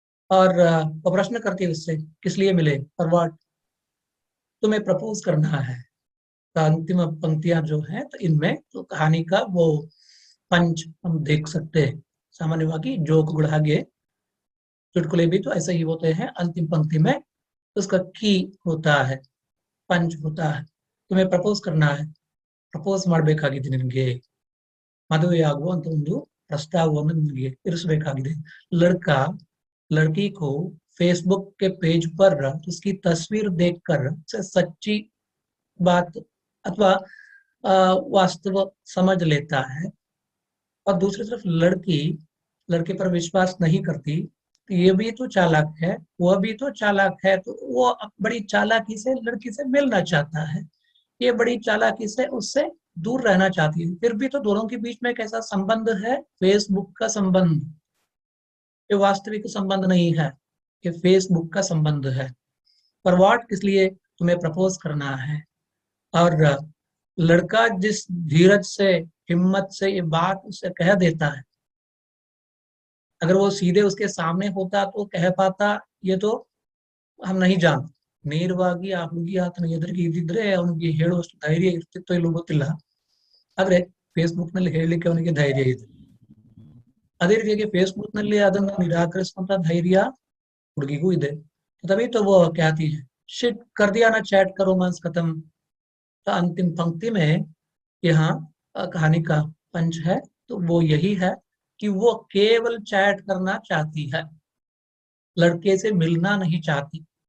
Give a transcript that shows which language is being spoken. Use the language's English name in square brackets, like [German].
[Hindi] और वो प्रश्न करती है उससे, किस लिए मिले, फॉर व्हाट, तुम्हें प्रपोज करना है. तो अंतिम पंक्तियां जो है, तो इनमें तो कहानी का वो पंच हम देख सकते हैं. सामान्यವಾಗಿ [Kannada] ಜೋಕುಗಳು ಹಾಗೆ [Hindi] चुटकुले भी तो ऐसे ही होते हैं. अंतिम पंक्ति में उसका की होता है, पंच होता है. तुम्हें प्रपोज करना है, [Kannada] ಪ್ರಪೋಸ್ ಮಾಡಬೇಕಾಗಿದೆ ನಿನಗೆ, ಮದುವೆಯಾಗುವಂತ ಒಂದು ಪ್ರಸ್ತಾವವನ್ನು ನಿನಗೆ ಇರಿಸಬೇಕಾಗಿದೆ. [Hindi] लड़का लड़की को फेसबुक के पेज पर उसकी तस्वीर देखकर उसे सच्ची बात अथवा वास्तव समझ लेता है. और दूसरी तरफ लड़की लड़के पर विश्वास नहीं करती, तो ये भी तो चालाक है, वह भी तो चालाक है. तो वो बड़ी चालाकी से लड़की से मिलना चाहता है, ये बड़ी चालाकी से उससे दूर रहना चाहती है. फिर भी तो दोनों के बीच में एक ऐसा संबंध है, फेसबुक का संबंध, ये वास्तविक संबंध नहीं है, ये फेसबुक का संबंध है. पर व्हाट, किस लिए तुम्हें प्रपोज करना है. और लड़का जिस धीरज से, हिम्मत से ये बात उसे कह देता है, अगर वो सीधे उसके सामने होता तो कह पाता, ये तो हम नहीं जानते. [Kannada] ನೇರವಾಗಿ ಆ ಹುಡುಗಿ ಆತನ ಎದುರಿಗೆ ಇದ್ದಿದ್ರೆ ಅವನಿಗೆ ಹೇಳುವಷ್ಟು ಧೈರ್ಯ ಇರ್ತಿತ್ತೋ ಇಲ್ಲೋ ಗೊತ್ತಿಲ್ಲ, ಆದ್ರೆ ಫೇಸ್ಬುಕ್ ನಲ್ಲಿ ಹೇಳಲಿಕ್ಕೆ ಅವನಿಗೆ ಧೈರ್ಯ ಇದೆ. ಅದೇ ರೀತಿಯಾಗಿ ಫೇಸ್ಬುಕ್ ನಲ್ಲಿ ಅದನ್ನ ನಿರಾಕರಿಸುವಂತ ಧೈರ್ಯ ಹುಡುಗಿಗೂ ಇದೆ. [Hindi] तभी तो वो कहती है, शिट, कर दिया ना चैट का रोमांस खत्म. तो अंतिम पंक्ति में यहाँ कहानी का पंच है, तो वो यही है कि वो केवल चैट करना चाहती है, लड़के से मिलना नहीं चाहती.